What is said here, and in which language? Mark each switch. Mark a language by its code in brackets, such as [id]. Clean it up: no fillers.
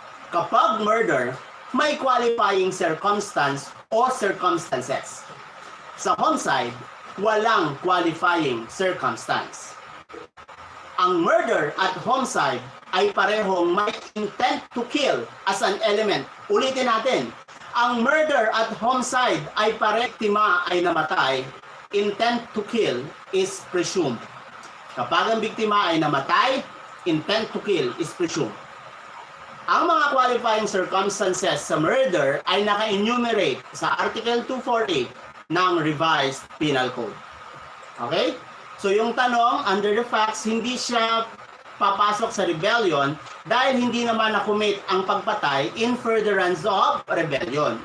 [tl] Kapag murder, may qualifying circumstance o circumstances. Sa homicide, walang qualifying circumstance. Ang murder at homicide ay parehong may [en] intent to kill as an element. [tl] Ulitin natin. Ang murder at homicide ay biktima ay namatay. [en] Intent to kill is presumed. [tl] Kapag ang biktima ay namatay, [en] intent to kill is presumed. [tl] Ang mga qualifying circumstances sa murder ay naka-enumerate sa Article 248 ng Revised Penal Code. Okay? So yung tanong, [en] under the facts, [tl] hindi siya papasok sa rebellion dahil hindi naman na-commit ang pagpatay [en] in furtherance of rebellion.